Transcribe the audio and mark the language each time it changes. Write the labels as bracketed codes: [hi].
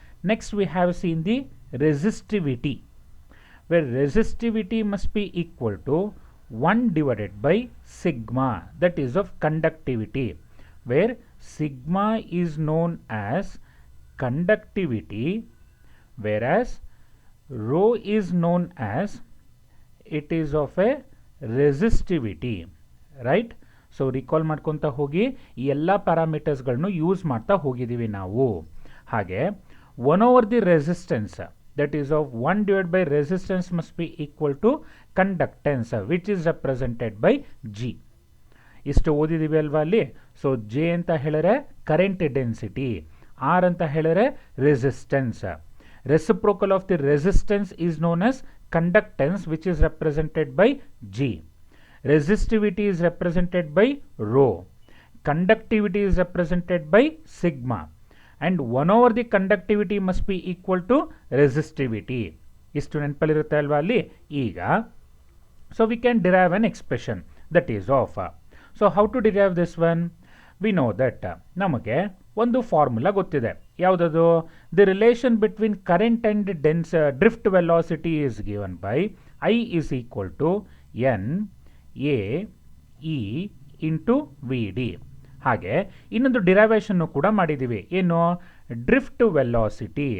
[en] Next we have seen the resistivity, where resistivity must be equal to 1 divided by sigma, that is of conductivity, where sigma is known as conductivity, whereas rho is known as it is of a resistivity, right? [kn] So recall ಮಾಡ್ಕೊತಾ ಹೋಗಿ ಈ ಎಲ್ಲ ಪ್ಯಾರಾಮೀಟರ್ಸ್ಗಳನ್ನು use ಮಾಡ್ತಾ ಹೋಗಿದ್ದೀವಿ ನಾವು. [en] ಹಾಗೆ 1 over the resistance, that is of 1 divided by resistance must be equal to conductance, which is represented by G. [kn] ಇಷ್ಟು ಓದಿದ್ದೀವಿ ಅಲ್ವಾ ಅಲ್ಲಿ. ಸೊ ಜೆ ಅಂತ ಹೇಳಿದ್ರೆ ಕರೆಂಟ್ ಡೆನ್ಸಿಟಿ, ಆರ್ ಅಂತ ಹೇಳಿದ್ರೆ resistance. [en] Reciprocal of the resistance is known as conductance, which is represented by G. Resistivity is represented by rho. Conductivity is represented by sigma. And 1 over the conductivity must be equal to resistivity. [kn] ಇಷ್ಟು ನೆನಪಲ್ಲಿರುತ್ತೆ ಅಲ್ವಾ ಅಲ್ಲಿ. ಈಗ [en] so we can derive an expression that is of. So how to derive this one? We know that [kn] ನಮಗೆ ಒಂದು formula ಗೊತ್ತಿದೆ. ಯಾವುದದು? [en] The relation between current and drift velocity is given by I is equal to n A e into v d. [kn] ಹಾಗೆ ಇನ್ನೊಂದು ಡಿರೈವೇಷನ್ನು ಕೂಡ ಮಾಡಿದ್ದೀವಿ. ಏನು? Drift velocity.